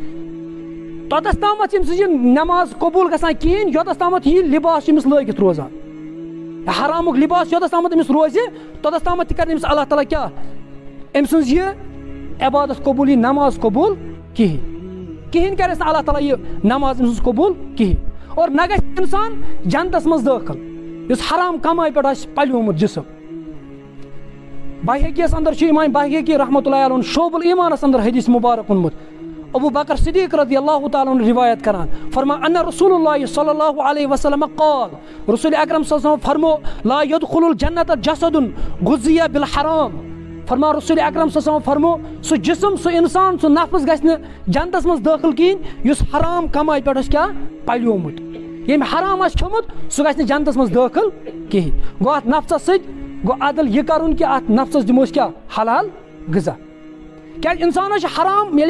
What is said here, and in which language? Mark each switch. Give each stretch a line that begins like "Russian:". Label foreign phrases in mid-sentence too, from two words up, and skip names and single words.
Kashmiri: توٚتس تامتھ چھِ أمۍ سٕنٛز یہِ نٮ۪ماز قبوٗل گژھان کِہیٖنۍ یوٚتس تامتھ یہِ لباس چھُ أمِس لٲگِتھ روزان حرامُک لباس یوٚتس تامتھ أمِس روزِ توٚتس تامتھ تہِ کرِ أمِس اللہ تعالیٰ کیٛاہ أمۍ سٕنٛز یہِ عبادت قبوٗل یہِ نٮ۪ماز قبوٗل کِہیٖنۍ کرٮ۪س نہٕ اللہ تعالیٰ یہِ نٮ۪ماز أمۍ سٕنٛز قبوٗل کِہیٖنۍ اور نہ گژھِ انسان جنتس منٛز دٲخل یُس حرام کمٲے پٮ۪ٹھ آسہِ پلیومُت جسم بحقیس اندر چھُ امام بحقی
Arabic: رحمتہ اللہ علیہ
Kashmiri: شعب الایمانس اندر حدیث مبارک اوٚنمُت ابو بکر صدیق
Arabic: رضی اللہ تعالیٰ عنہ
Kashmiri: روایت کران فرمان ان رسول اللہ
Arabic: صلی اللہ علیہ وسلم قال رسول اکرم صلی اللہ علیہ وسلم فرمو لا يدخل
Kashmiri: الجنت
Arabic: جسد غذی بالحرام
Kashmiri: فرمان رسول اکرم
Arabic: صلی اللہ علیہ وسلم
Kashmiri: فرمو سُہ جسم سُہ انسان سُہ نفس گژھِ نہٕ جنتس منٛز دٲخل کِہیٖنۍ یُس حرام کمٲے پٮ۪ٹھ اوس کیٛاہ پلیومُت ییٚمۍ حرام آسہِ کھیوٚمُت سُہ گژھِ نہٕ جنتس منٛز دٲخل کِہیٖنۍ گوٚو اتھ نفسس سۭتۍ گوٚو عدل یہِ کرُن کہ اتھ نفسس دِمو أسۍ کیٛاہ حلال غذا کیٛازِ انسانس چھُ حرام ییٚلہِ